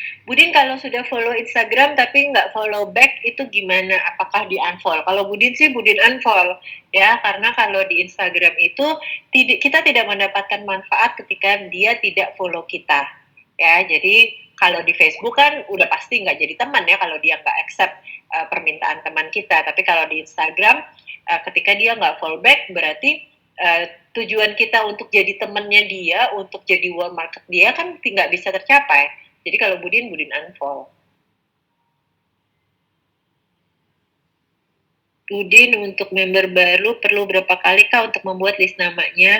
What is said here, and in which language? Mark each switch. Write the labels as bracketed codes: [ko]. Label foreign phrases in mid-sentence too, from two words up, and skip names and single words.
[id] Budin kalau sudah follow Instagram tapi nggak [en] follow back [id] itu gimana? Apakah di-unfollow? Kalau Budin sih Budin unfollow ya, karena kalau di Instagram itu kita tidak mendapatkan manfaat ketika dia tidak follow kita ya. Jadi kalau di Facebook kan udah pasti nggak jadi teman ya kalau dia nggak accept permintaan teman kita. Tapi kalau di Instagram ketika dia nggak [en] follow back [id] berarti tujuan kita untuk jadi temannya dia, untuk jadi [en] warm market [id] dia kan nggak bisa tercapai. Jadi kalau Budin unfollow. Budin untuk member baru perlu berapa kali Kak untuk membuat list namanya?